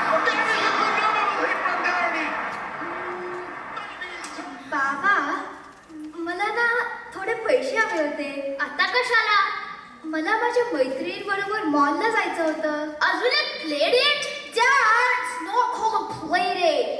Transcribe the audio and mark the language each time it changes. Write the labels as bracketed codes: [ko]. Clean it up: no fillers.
[en] That is a phenomenal hit from Downey. [mr] बाबा, मला ना थोडे पैसे हवे होते. आता कशाला? मला माझ्या मैत्रिणींबरोबर मॉलला जायचं होतं. अजून एक play date? [en] Dad, it's not called a play date.